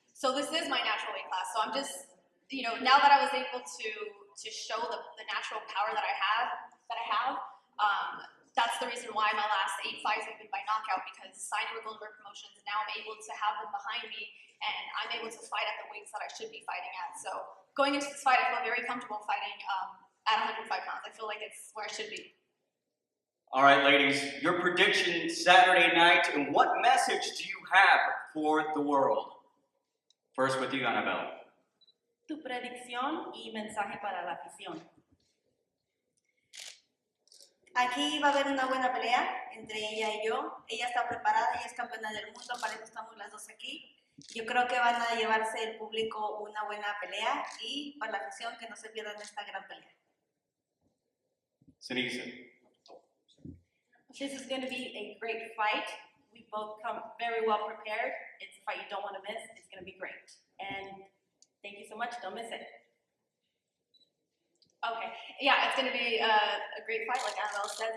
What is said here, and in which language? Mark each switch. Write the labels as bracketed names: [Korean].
[English] So this is my natural weight class. So I'm just, you know, now that I was able to show the natural power that I have, that's the reason why my last 8 fights have been by knockout, because signing with Golden Boy Promotions, now I'm able to have them behind me, and I'm able to fight at the weights that I should be fighting at. So going into this fight, I feel very comfortable fighting at 105 pounds. I feel like it's where I should be. All right, ladies, your prediction Saturday night, and what message do you have for the world? First with you, Anabel. [Spanish] Tu predicción y mensaje para la afición. Aquí va a haber una buena pelea entre ella y yo. Ella está preparada, ella es campeona del mundo, para eso estamos las dos aquí. Yo creo que van a llevarse el público una buena pelea y para la afición que no se pierdan esta gran pelea. [English] SENIESA. This is going to be a great fight. We both come very well prepared. It's a fight you don't want to miss. It's going to be great. And thank you so much. Don't miss it. Okay, yeah, it's going to be a great fight, like Annabelle says.